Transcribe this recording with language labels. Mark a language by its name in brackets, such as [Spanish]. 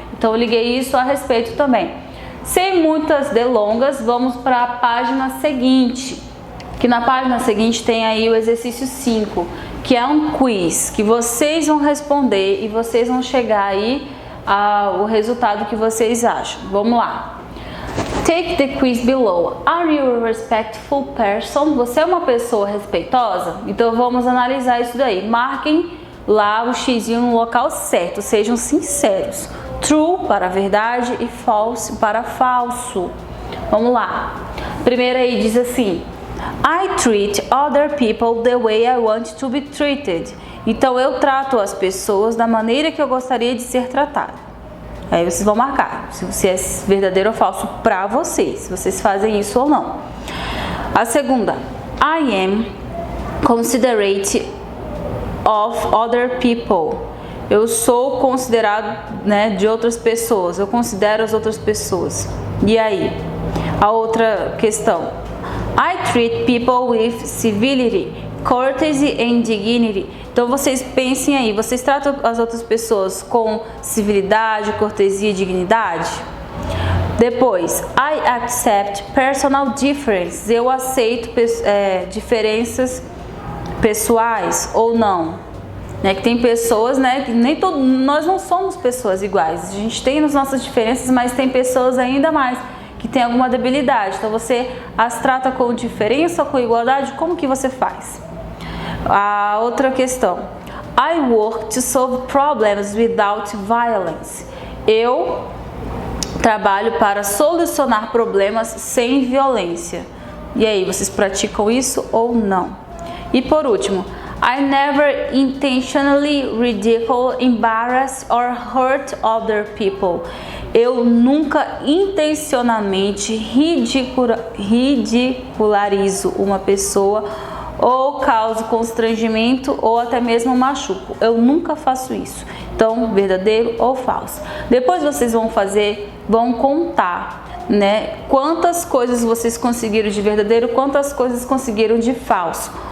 [Portuguese] Então eu liguei isso a respeito também. Sem muitas delongas, vamos para a página seguinte, que na página seguinte tem aí o exercício 5, que é um quiz, que vocês vão responder e vocês vão chegar aí ao resultado que vocês acham. Vamos lá. [English] Take the quiz below. Are you a respectful person? [Portuguese] Você é uma pessoa respeitosa? Então vamos analisar isso daí. Marquem lá o xizinho no local certo, sejam sinceros. True para verdade e false para falso. Vamos lá. Primeiro aí diz assim: [English] I treat other people the way I want to be treated. [Portuguese] Então eu trato as pessoas da maneira que eu gostaria de ser tratado. Aí vocês vão marcar se é verdadeiro ou falso para vocês, se vocês fazem isso ou não. A segunda: [English] I am considerate of other people. [Portuguese] Eu sou considerado, né, de outras pessoas. Eu considero as outras pessoas. E aí? A outra questão: [English] I treat people with civility, courtesy and dignity. [Portuguese] Então vocês pensem aí, vocês tratam as outras pessoas com civilidade, cortesia e dignidade? Depois, [English] I accept personal differences. [Portuguese] Eu aceito diferenças pessoais ou não? Né, que tem pessoas, né, que nós não somos pessoas iguais. A gente tem as nossas diferenças, mas tem pessoas ainda mais que tem alguma debilidade. Então você as trata com diferença ou com igualdade? Como que você faz? A outra questão: [English] I work to solve problems without violence. [Portuguese] Eu trabalho para solucionar problemas sem violência. E aí, vocês praticam isso ou não? E por último, [English] I never intentionally ridicule, embarrass or hurt other people. [Portuguese] Eu nunca intencionalmente ridicularizo uma pessoa ou causo constrangimento ou até mesmo machuco. Eu nunca faço isso. Então, verdadeiro ou falso. Depois vocês vão contar, né, quantas coisas vocês conseguiram de verdadeiro, quantas coisas conseguiram de falso.